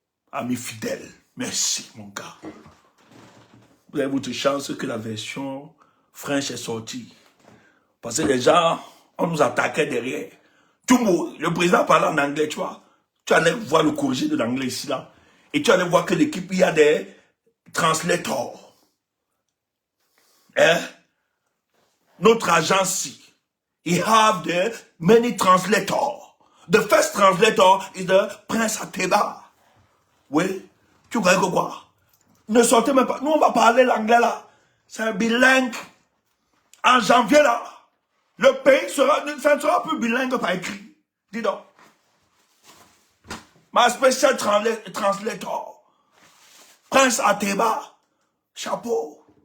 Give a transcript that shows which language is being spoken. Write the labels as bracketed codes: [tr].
[fr] Ami fidèle, merci, mon gars. Vous avez votre chance que la version French est sortie. Parce que les gens, on nous attaquait derrière. Tout le monde, le président parlait en anglais, tu vois. Tu allais voir le corrigé de l'anglais ici, là. Et tu allais voir que l'équipe, il y a des translators. Hein? Notre agence, [en] he have the many translators. The first translator is the Prince Ateba. [fr] Oui. Tu crois que quoi? Ne sortez même pas. Nous, on va parler l'anglais, là. C'est un bilingue. En janvier, là. Le pays sera, ça ne sera plus bilingue par écrit. Dis donc. Ma spéciale translator. Prince Ateba. Chapeau.